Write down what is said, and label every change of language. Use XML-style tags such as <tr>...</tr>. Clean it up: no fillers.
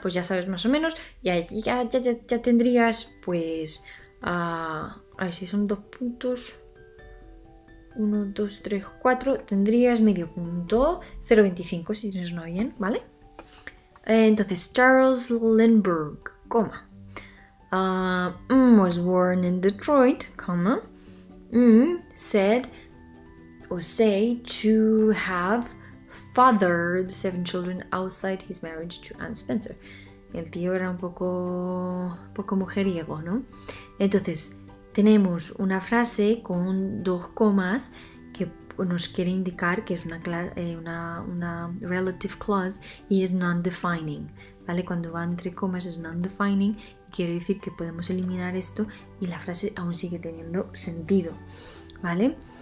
<es>Pues ya sabes más o menos, ya tendrías, pues, a ver si son 2 puntos, 1, 2, 3, 4, tendrías medio punto, 0,25 si tienes una bien, ¿vale? Entonces, Charles Lindbergh, coma.</es> <en>Was born in Detroit, comma. Said or say to have fathered 7 children outside his marriage to Anne Spencer.</en> <es>El tío era un poco mujeriego, ¿no? Entonces, tenemos una frase con 2 comas que nos quiere indicar que es una relative clause y es non-defining, ¿vale? Cuando va entre comas es non-defining y quiere decir que podemos eliminar esto y la frase aún sigue teniendo sentido, ¿vale?</es>